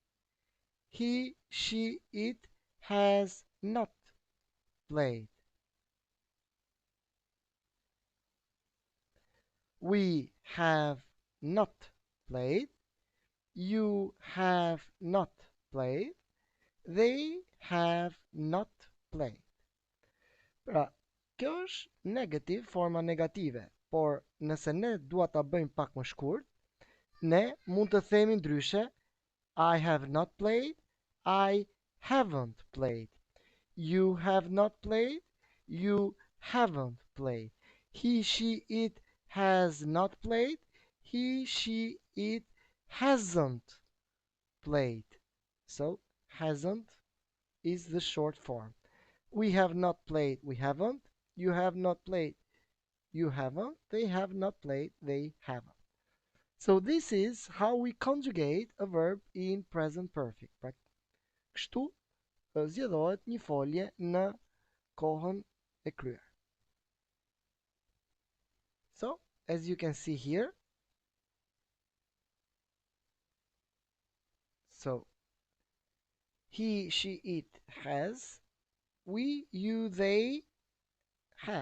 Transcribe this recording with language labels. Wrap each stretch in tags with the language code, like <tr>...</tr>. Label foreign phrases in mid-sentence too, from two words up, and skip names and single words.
<en>He, she, it has not played. We have not played. You have not played. They have not played.</en> <sq>Pra, kjo është negative, forma negative, por nëse ne dua ta bëjmë pak më shkurt, ne mund të themi ndryshe</sq> <en>I have not played, I haven't played. You have not played, you haven't played. He, she, it has not played, he, she, it hasn't played. So, hasn't is the short form. We have not played, we haven't. You have not played, you haven't. They have not played, they haven't. So this is how we conjugate a verb in present perfect.</en> <sq>Pra, kështu zgjedhohet një folje në kohën e kryer.</sq> <en>So, as you can see here, so he, she, it has, we, you, they have.</en>